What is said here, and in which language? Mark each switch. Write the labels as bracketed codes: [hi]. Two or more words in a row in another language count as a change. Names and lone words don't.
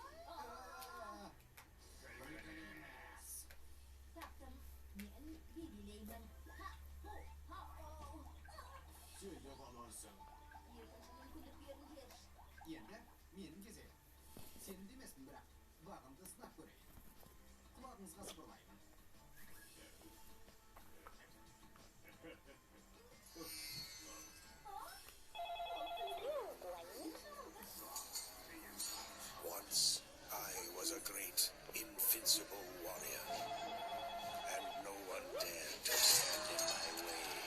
[kk] Таптым. Мен белгілеймін. Сөйлеп аларсың. Екінші мүмкіндік беріңдер. Енді менің кезегім. Сенің демеспін, бірақ бағымды сынап көрейін. Құлағыңызға сыбырлаймын. [en] Once I was a great, invincible warrior, and no one dared to stand in my way.